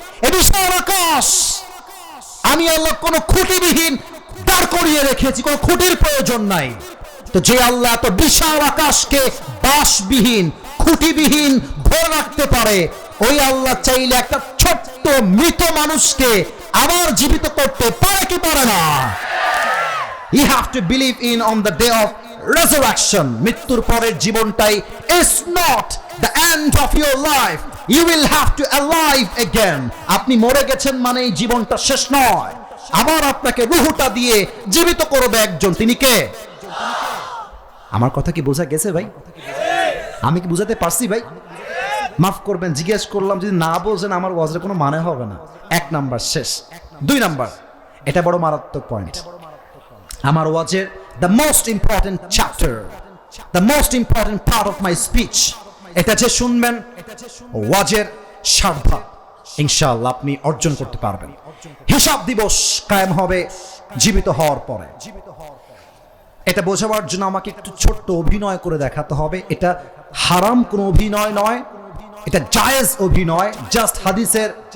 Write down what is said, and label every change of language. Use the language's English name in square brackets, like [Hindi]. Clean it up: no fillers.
[Bangla] এ বিশাল আকাশ আমি আল্লাহ কোনো খুঁটিবিহীন দাঁড় করিয়ে রেখেছি, কোনো খুঁটির প্রয়োজন নাই। তো যে আল্লাহ এত বিশাল আকাশকে বাঁশবিহীন খুঁটিবিহীন ধরে রাখতে পারে, ওই আল্লাহ চাইলে একটা ছোট্ট মৃত মানুষকে আবার জীবিত করতে পারে কি পারে না? [English] You have to believe in on the day of resurrection. [Bangla] মৃত্যুর পরের জীবনটাই [English] is not the end of your life. You will have to alive again. [Bangla] আপনি মরে গেছেন মানে এই জীবনটা শেষ নয়, আবার আপনাকে রূহটা দিয়ে জীবিত করবে একজন, তিনি কে? আমার কথা কি বোঝা গেছে ভাই? আমি কি বুঝাতে পারছি ভাই? মাফ করবেন, জিজ্ঞেস করলাম, যদি না বোঝেন আমার ওয়াজের কোনো মানে হবে না। 1 নাম্বার শেষ। 2 নাম্বার, এটা বড় মারাত্মক পয়েন্ট আমার ওয়াজের, [English] the most important chapter, the most important part of my speech। [Bangla] এটা যে শুনবেন ওয়াজের সার্থক ইনশাআল্লাহ আপনি অর্জন করতে পারবেন। হিসাব দিবস কায়েম হবে জীবিত হওয়ার পরে। এটা বোঝাবার জন্য আমাকে একটু ছোট্ট অভিনয় করে দেখাতে হবে। এটা হারাম কোনো অভিনয় নয়, এটা জায়েজ অভিনয়। জাস্ট হাদিসের